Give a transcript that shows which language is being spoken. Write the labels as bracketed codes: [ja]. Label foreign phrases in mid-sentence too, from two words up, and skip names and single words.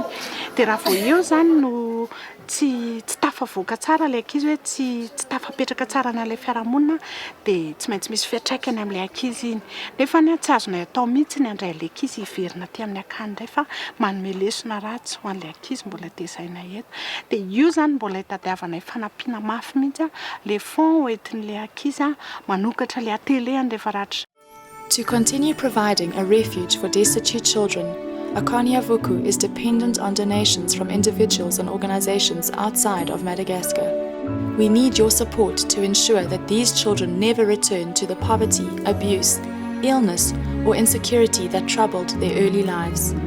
[mg] Dia raha vao eo zany no tsy tafavoaka tsara le ankizy hoe tsy tafapetraka tsara n'ilay fiarahamonina dia tsy maintsy misy fiantraikany amin'ilay ankizy iny. Nefa ny tsy azonay atao mihitsy ny andray le ankizy hiverina aty amin'ny akany indray fa manome lesona ratsy ho an'ilay ankizy mbola tezainay eto. Dia io zany mbola hitadiavanay fanampiana mafy mihitsy le fond hoentin'ilay ankizy manokatra le ateleany rehefa ratra. [en] To continue providing a refuge for destitute children, Akany Avoko is dependent on donations from individuals and organizations outside of Madagascar. We need your support to ensure that these children never return to the poverty, abuse, illness, or insecurity that troubled their early lives.